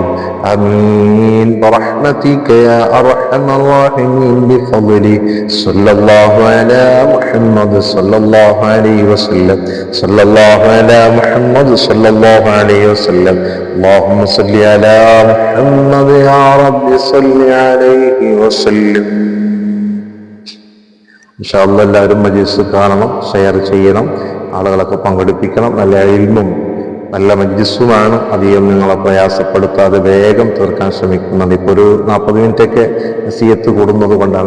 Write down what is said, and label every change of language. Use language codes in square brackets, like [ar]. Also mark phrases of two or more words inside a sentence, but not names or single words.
[ar] آمين برحمتك يا أرحم الراحمين بفضلي صلى الله على محمد صلى الله عليه وسلم صلى الله على محمد صلى الله عليه وسلم. اللهم صل على محمد يا رب صل عليه وسلم. إن شاء الله [ml] എല്ലാവരും മജ്ലിസ് കാണണം, ഷെയർ ചെയ്യണം, ആളുകളൊക്കെ പങ്കെടുപ്പിക്കണം. നല്ല ഇൽമും നല്ല മജ്ലിസുമാണ്. അധികം നിങ്ങളെ പ്രയാസപ്പെടുത്താതെ വേഗം തീർക്കാൻ ശ്രമിക്കുന്നത്. ഇപ്പോൾ ഒരു 40 മിനിറ്റൊക്കെ നസീഹത്ത് കൂടുന്നത് കൊണ്ടാണ്.